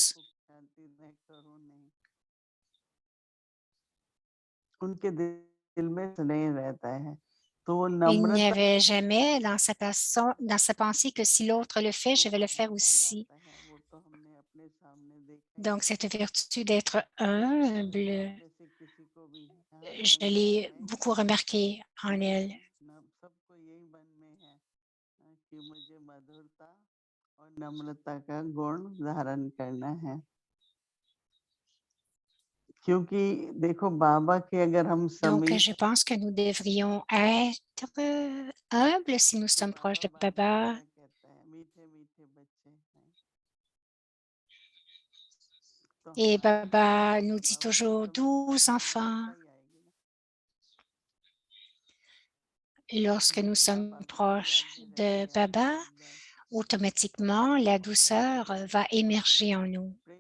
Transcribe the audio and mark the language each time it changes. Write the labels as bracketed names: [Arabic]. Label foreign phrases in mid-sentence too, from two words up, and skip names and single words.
[French] Il n'y avait jamais dans sa pensée que si l'autre le fait, je vais le faire aussi. Donc, cette vertu d'être humble, je l'ai beaucoup remarqué en elle. [Hindi] क्योंकि देखो बाबा के अगर हम [French] Donc, [Hindi] समीप [French] je pense que nous devrions être humbles si nous sommes proches de Baba. Et Baba nous dit toujours 12 enfants. Lorsque nous sommes proches de Baba, automatiquement, la douceur va émerger en nous.